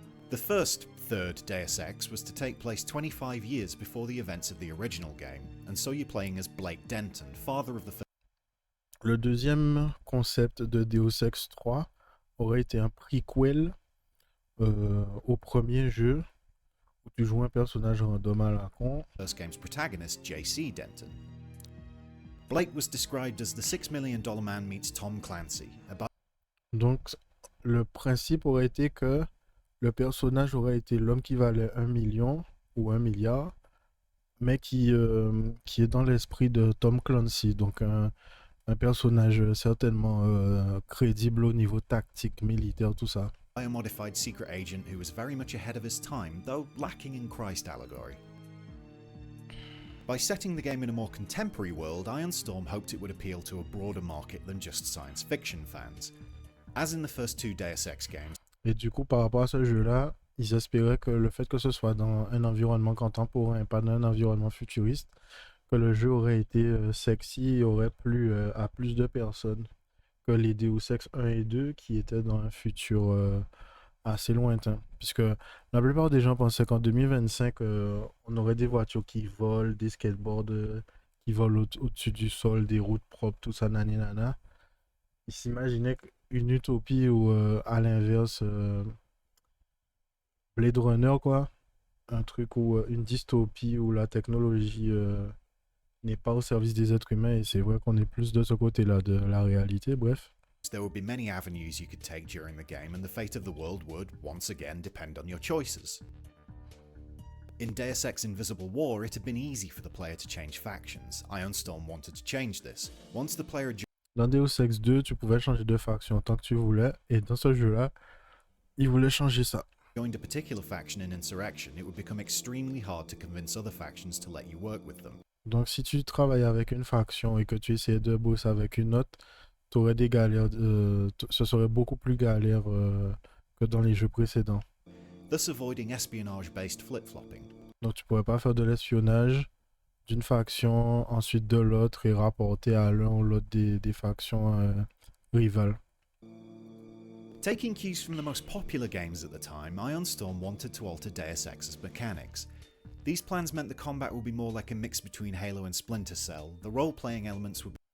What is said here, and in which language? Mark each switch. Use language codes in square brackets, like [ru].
[en] The first, 3rd Deus Ex was to take place 25 years before the events of the original game, and so you're playing as Blake Denton, father of the first. [fr] Le deuxième concept de Deus Ex 3 aurait été un prequel au premier jeu où tu joues un personnage random à la con. [en] First game's protagonist, J.C. Denton. Blake was described as the $6 million man meets Tom Clancy. [fr] Donc le principe aurait été que le personnage aurait été l'homme qui valait 1 million ou 1 milliard, mais qui est dans l'esprit de Tom Clancy, donc un personnage certainement crédible au niveau tactique, militaire, tout ça. [en] A modified secret agent who was very much ahead of his time, though lacking in Christ allegory. By setting the game in a more contemporary world, Iron Storm hoped it would appeal to a broader market than just science fiction fans. As in the first two Deus Ex games, [fr] Et du coup, par rapport à ce jeu-là, ils espéraient que le fait que ce soit dans un environnement contemporain et pas dans un environnement futuriste, que le jeu aurait été sexy et aurait plu à plus de personnes que les Deus Ex 1 et 2 qui étaient dans un futur assez lointain. Puisque la plupart des gens pensaient qu'en 2025, on aurait des voitures qui volent, des skateboards qui volent au-dessus du sol, des routes propres, tout ça, nani nana. Ils s'imaginaient une utopie où, à l'inverse, Blade Runner, quoi. Un truc où une dystopie où la technologie n'est pas au service des êtres humains, et c'est vrai qu'on est plus de ce côté-là de la réalité, bref. [en] there would be many avenues you could take during the game, and the fate of the world would, once again, depend on your choices. In Deus Ex Invisible War, it had been easy for the player to change factions. Iron Storm wanted to change this. Once the player [fr] Dans Deus Ex 2, tu pouvais changer de faction tant que tu voulais, et dans ce jeu-là, ils voulaient changer ça. [en] joined a particular faction in Insurrection, it would become extremely hard to convince other factions to let you work with them. [fr] Donc si tu travailles avec une faction et que tu essaies de bosser avec une autre, tu aurais des galères, ce serait beaucoup plus galère que dans les jeux précédents. [en] Thus avoiding espionage-based flip-flopping. [fr] Donc tu pourrais pas faire de l'espionnage d'une faction, ensuite de l'autre et rapporter à l'un ou l'autre des factions rivales. [en] Taking cues from the most popular games at the time, Iron Storm wanted to alter Deus Ex's mechanics. These plans meant the combat would be more like a mix between Halo and Splinter Cell. The role-playing elements would